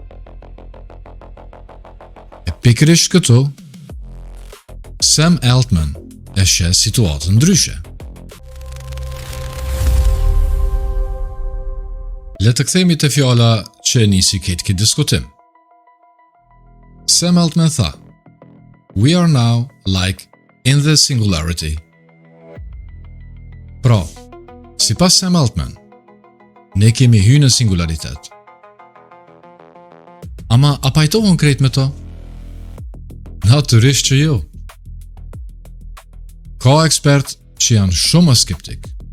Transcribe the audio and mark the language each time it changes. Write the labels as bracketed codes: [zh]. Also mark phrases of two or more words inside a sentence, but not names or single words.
[sq] E pikërisht këtu, Sam Altman e sheh situatën ndryshe. Le të kthehemi te fjala që nisi këtë diskutim. Sam Altman tha, [en] "We are now like in the singularity." [sq] Pra, sipas Sam Altman, ne kemi hyrë në singularitet. Ama a pajtohen krejt me to? Natyrisht që jo. Ka ekspert që janë shumë skeptik.